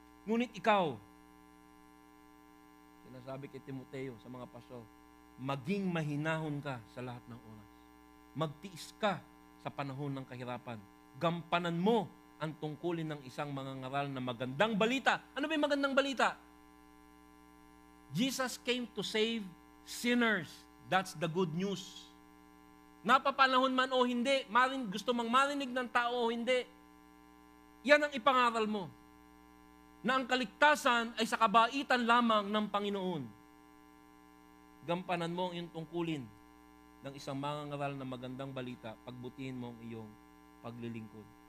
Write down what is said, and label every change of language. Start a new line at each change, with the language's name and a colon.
Filipino: Ngunit ikaw, sinasabi kay Timoteo sa mga pastor, maging mahinahon ka sa lahat ng oras. Magtiis ka sa panahon ng kahirapan. Gampanan mo ang tungkulin ng isang mangangaral na magandang balita. Ano ba yung magandang balita?
English: Jesus came to save sinners. That's the good news.
Filipino: Napapanahon man o hindi, gusto mang marinig ng tao o hindi, yan ang ipangaral mo. Na ang kaligtasan ay sa kabaitan lamang ng Panginoon. Gampanan mo ang iyong tungkulin ng isang mangangaral na magandang balita, pagbutihin mo ang iyong paglilingkod.